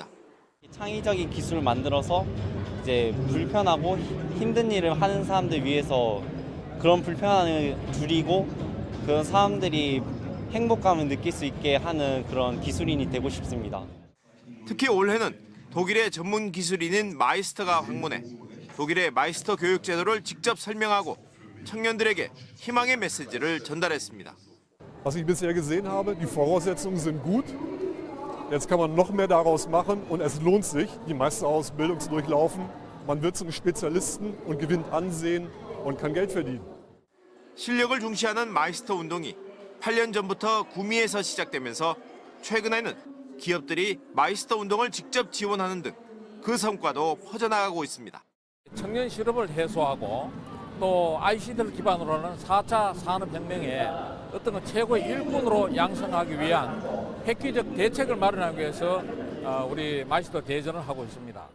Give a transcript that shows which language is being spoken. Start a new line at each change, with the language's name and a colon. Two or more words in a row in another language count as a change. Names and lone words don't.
Korean: 창의적인 기술을 만들어서 이제 불편하고 힘든 일을 하는 사람들 위해서 그런 불편함을 줄이고 그런 사람들이 행복감을 느낄 수 있게 하는 그런 기술인이 되고 싶습니다. 특히 올해는 독일의 전문 기술인인 마이스터가 방문해 독일의 마이스터 교육 제도를 직접 설명하고 청년들에게 희망의 메시지를 전달했습니다.
German: Was ich bisher gesehen habe, die Voraussetzungen sind gut. Jetzt kann man noch mehr daraus machen und es lohnt sich, die Meisterausbildung zu durchlaufen. Man wird zum Spezialisten und gewinnt Ansehen und kann Geld verdienen.
Korean: 실력을 중시하는 마이스터 운동이 8년 전부터 구미에서 시작되면서 최근에는 기업들이 마이스터 운동을 직접 지원하는 등 그 성과도 퍼져나가고 있습니다. 청년 실업을 해소하고 또 ICT를 기반으로 하는 4차 산업혁명에 어떤 최고의 일꾼으로 양성하기 위한 획기적 대책을 마련하기 위해서 우리 마이스터 대전을 하고 있습니다.